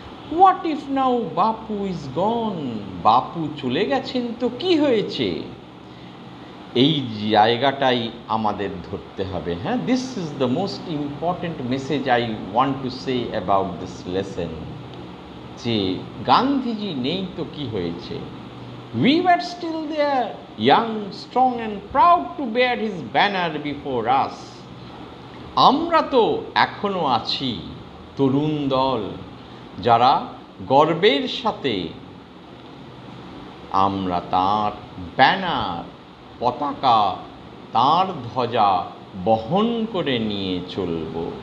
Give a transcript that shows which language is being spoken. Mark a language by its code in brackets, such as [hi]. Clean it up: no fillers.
[en] what if now Bapu is gone, [bn] বাপু চলে গেছেন তো কি হয়েছে, এই জায়গাটাই আমাদের ধরতে হবে। [en] হ্যাঁ, this is the most important message I want to say about this lesson, [bn] যে গান্ধীজি নেই তো কি হয়েছে। [en] We were still there, young, strong and proud to bear his banner before us. [bn] আমরা তো এখনো আছি তরুণ দল, যারা গর্বের সাথে আমরা তার ব্যানার, পতাকা, তার ধ্বজা বহন করে নিয়ে চলব।